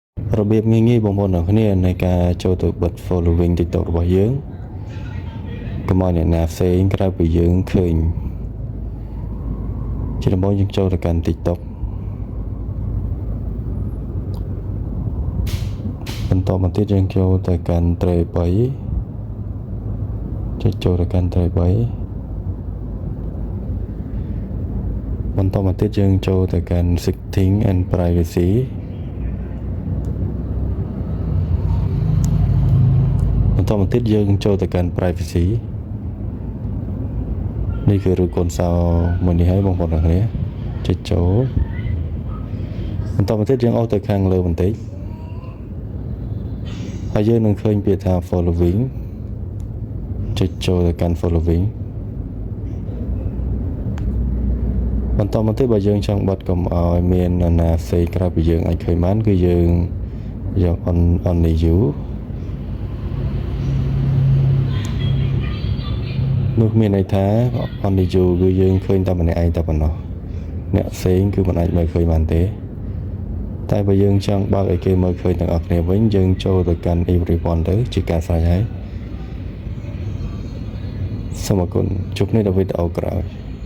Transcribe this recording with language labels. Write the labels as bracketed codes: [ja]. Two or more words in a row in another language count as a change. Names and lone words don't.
[km] របៀបងាយៗបងប្អូនទាំងគ្នានៃការចូលទៅបិទ following TikTok របស់យើងកុំឲ្យអ្នកណាផ្សេងក្រៅពីយើងឃើញជាដំបូងយើងចូលទៅកាន់ TikTok បន្តមកទៀតយើងចូលទៅកាន់ tray 3ចូលទៅកាន់ tray 3បន្តមកទៀតយើងចូលទៅកាន់ [en] setting and privacy [km] បន្តមកទៀតយើងចូលទៅកាន់ privacy នេះគឺរូបកូនសោមួយនេះហើយបងប្អូនទាំងគ្នាចុចចូលបន្តមកទៀតយើងអូសទៅខាងលើបន្តិចហើយយើងនឹងឃើញពាក្យថា following ចុចចូលទៅកាន់ following បន្តមកទៀតបើយើងចង់បិទកុំឲ្យមាននរណាផ្សេងក្រៅពីយើងអាចឃើញបានគឺយើងយក [en] only you [km] នោះមានន័យថា [en] only you [km] គឺយើងឃើញតែម្នាក់ឯងតែប៉ុណ្ណោះអ្នកផ្សេងគឺមិនអាចមើលឃើញបានទេតែបើយើងចង់បើកឲ្យគេមើលឃើញទាំងអស់គ្នាវិញយើងចូលទៅកាន់ everyone ទៅជាការស្រេចហើយសូមអរគុណជួបគ្នានៅវីដេអូក្រោយ